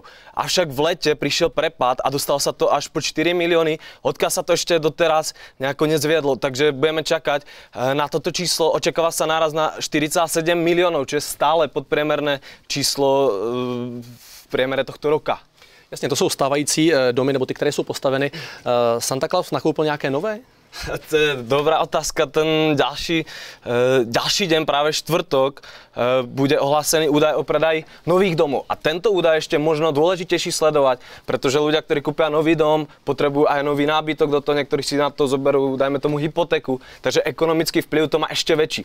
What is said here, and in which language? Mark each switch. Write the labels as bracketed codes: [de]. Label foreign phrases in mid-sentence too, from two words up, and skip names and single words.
[sk] Avšak v lete prišiel prepad a dostalo sa to až po 4 milióny, odkiaľ sa to ešte doteraz nejako nezviedlo, takže budeme čakať na toto číslo, očakáva sa náraz na 4,7 miliónov, čo je stále podpriemerné číslo v priemere tohto roka. [cs] Jasně, to jsou stávající domy, nebo ty, které jsou postaveny. Santa Claus nakoupil nějaké nové? To je dobrá otázka. [sk] Ten ďalší deň, práve štvrtok, bude ohlásený údaj o predaji nových domov. A tento údaj ešte možno dôležitejší sledovať, pretože ľudia, ktorí kúpia nový dom, potrebujú aj nový nábytok do toho, niektorí si na to zoberú, dajme tomu, hypotéku, takže ekonomický vplyv to má ešte väčší.